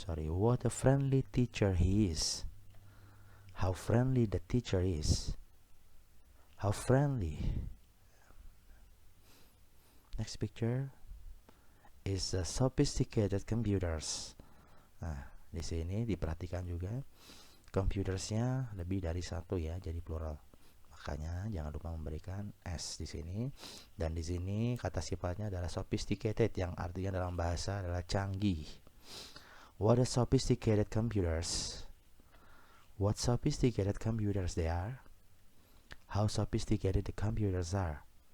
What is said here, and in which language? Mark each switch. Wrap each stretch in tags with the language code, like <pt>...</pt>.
<en>What a friendly teacher he is. How friendly the teacher is. How friendly. Next picture is sophisticated computers.</en> <id>Nah, di sini diperhatikan juga computersnya lebih dari satu ya, jadi plural. Makanya jangan lupa memberikan s di sini. Dan di sini kata sifatnya adalah sophisticated, yang artinya dalam bahasa adalah canggih.</id> <en>What a sophisticated computers. What sophisticated computers they are. How sophisticated the computers are.</en>